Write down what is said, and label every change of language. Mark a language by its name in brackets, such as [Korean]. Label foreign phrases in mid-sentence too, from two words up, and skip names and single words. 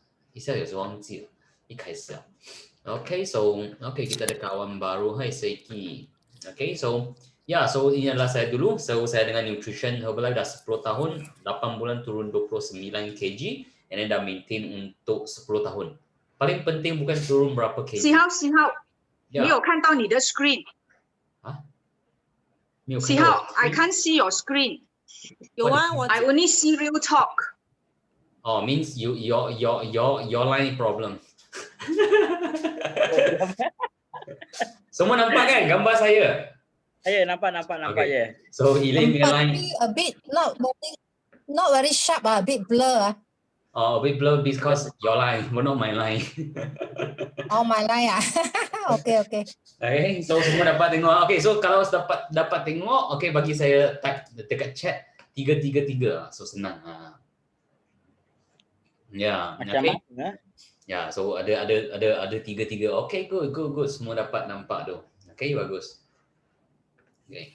[Chinese] 一下有时忘记了，一开始啊。 [Malay] Okay, okay kita ada kawan baru, hai Seiki. Okay, so ini adalah saya dulu. So saya dengan nutrition Herbalife dah 10 tahun, 8 bulan turun 29 kg, [English] and then [Malay] dah maintain untuk 10 tahun. Paling penting bukan turun berapa kg. [Chinese] 喜好，没有看到你的 screen。没有看到我的 [English] 喜好 I can't see your screen。 [Chinese] 有啊，我 [English] I only see real talk。 Oh, means your line problem. [Malay] Semua nampak kan gambar saya? Ya, nampak Okay. je. So Elaine punya line [English] a bit not very sharp, a bit blur. a bit blur because your line, but not my line. Oh, my line ah. Okay. [Malay] Okay, so semua dapat tengok. Okay, so kalau dapat tengok, okay bagi saya type dekat chat 333. So senang. Ya, Macam okay. mana? Ya, so ada 3. Okay, good. Semua dapat nampak tu. Okay, bagus. Okay.